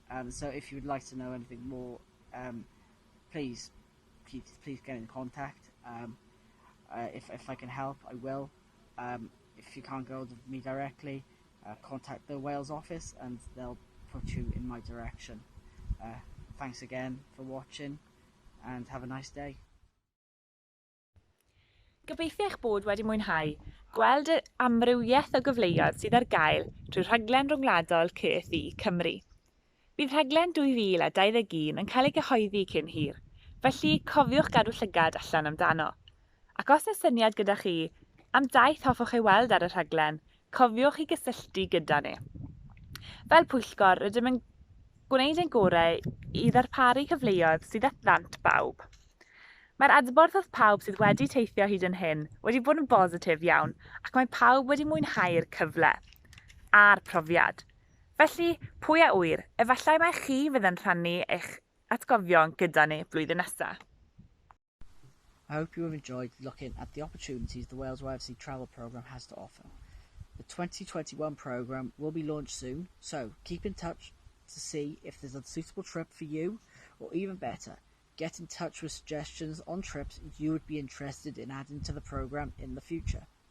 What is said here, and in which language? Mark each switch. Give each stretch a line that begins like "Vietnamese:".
English: So if you would like to know anything more, please get in contact. If I can help, I will. If you can't go to me directly, contact the Wales office and they'll put you in my direction. Thanks again for watching and have a nice day.
Welsh: Gobeithio eich bod wedi mwynhau gweld y amrywiaeth o gyfleoedd sydd ar gael trwy rhaglen rhwngwladol CFI Cymru. Bydd rhaglen 2021 yn cael ei gyhoeddi cyn hir, felly cofiwch gadw llygad allan amdano. Ac os yw syniad gyda chi am daith hoffwch ei weld ar y rhaglen, cofiwch i gysylltu gyda ni. Fel pwyllgor, rydym yn gwneud ein gorau i ddarparu cyfleoedd sydd at ddant bawb. Mae'r adborth wrth pawb sydd wedi teithio hyd yn hyn wedi bod yn bositif iawn ac mae pawb wedi mwynhau'r cyfle a'r profiad. Felly, pwy a wyr, efallai mae chi fydd yn rhannu eich atgofion gyda ni blwyddyn nesaf.
English: I hope you have enjoyed looking at the opportunities the Wales YFC travel programme has to offer. The 2021 programme will be launched soon, so keep in touch to see if there's a suitable trip for you, or even better, get in touch with suggestions on trips you would be interested in adding to the programme in the future.